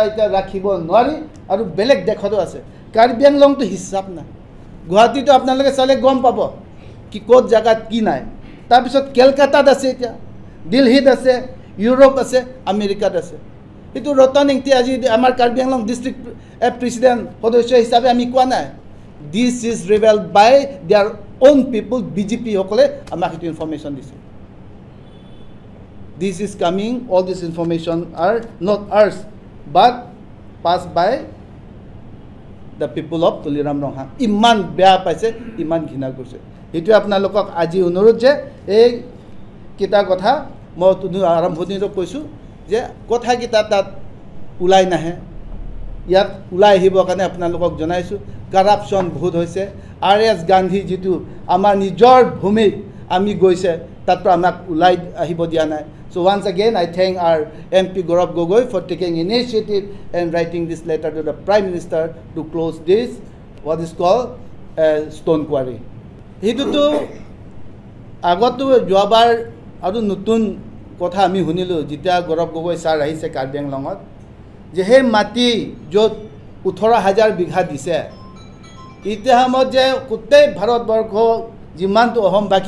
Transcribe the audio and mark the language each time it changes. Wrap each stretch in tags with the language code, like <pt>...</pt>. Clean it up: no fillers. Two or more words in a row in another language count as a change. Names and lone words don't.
<as>এতিয়া ৰাখিব নোৱাৰি আৰু বেলেগ দেশতো আছে কাৰ্বি আংলংটো হিচাপ নাই গুৱাহাটীতো আপোনালোকে চালে গম পাব কি ক'ত জেগাত কি নাই তাৰপিছত কেলকাতাত আছে এতিয়া দিল্লীত আছে ইউৰোপ আছে আমেৰিকাত আছে সেইটো ৰতন ইংতি আজি আমাৰ কাৰ্বি আংলং</as> <en>district president</en> <as>সদস্য হিচাপে আমি কোৱা নাই</as> <en>this is revealed by their own people</en> <as>BJP সকলে আমাক সেইটো ইনফৰমেশ্যন দিছে</as> <en>this is coming all this information are not ours but passed by the people of</en> <as>তুলিৰাম ৰংহাং ইমান বেয়া পাইছে ইমান ঘৃণা কৰিছে এইটো আপোনালোকক আজি অনুৰোধ যে এই কিতা কথা মই আৰম্ভণিতে কৈছোঁ যে কথাকেইটা তাত ওলাই নাহে ইয়াত ওলাই আহিবৰ কাৰণে আপোনালোকক জনাইছোঁ কৰাপশ্যন বহুত হৈছে RS গান্ধী যিটো আমাৰ নিজৰ ভূমিত আমি গৈছে তাতো আমাক ওলাই আহিব দিয়া নাই</as> <en>so once again I thank our MP Gaurav Gogoi for taking initiative and writing this letter to the Prime Minister to close this what is called stone quarry</en> <as>সেইটোতো আগতো যোৱাবাৰ আৰু নতুন কথা আমি শুনিলোঁ যেতিয়া গৌৰৱ গগৈ ছাৰ আহিছে কাৰ্বি আংলঙত যে সেই মাটি য'ত 18,000 বিঘা দিছে এতিয়া সময়ত যে গোটেই ভাৰতবৰ্ষ যিমানটো অসমবাসী</as>